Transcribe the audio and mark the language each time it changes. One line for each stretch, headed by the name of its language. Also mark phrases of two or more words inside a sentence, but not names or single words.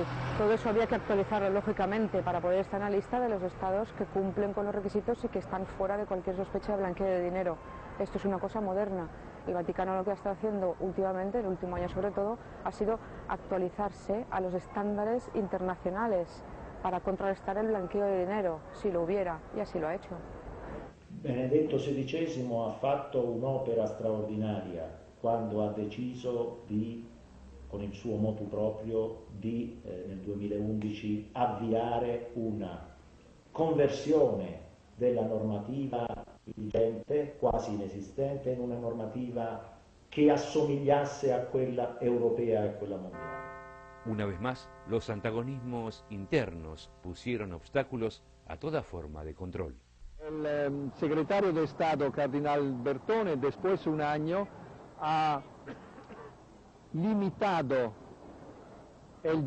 Spanish: Todo eso había que actualizarlo, lógicamente, para poder estar en la lista de los estados que cumplen con los requisitos y que están fuera de cualquier sospecha de blanqueo de dinero. Esto es una cosa moderna. El Vaticano lo que ha estado haciendo últimamente, el último año sobre todo, ha sido actualizarse a los estándares internacionales para contrarrestar el blanqueo de dinero, si lo hubiera, y así lo ha hecho.
Italian: Benedetto XVI ha fatto un'opera straordinaria quando ha deciso di, con il suo motu proprio, di nel 2011 avviare una conversione della normativa vigente, quasi inesistente, in una normativa che assomigliasse a quella europea e a quella mondiale.
Spanish: Una vez más, los antagonismos internos pusieron obstáculos a toda forma de control. El secretario de Estado, Cardinal Bertone, después de un año, ha limitado el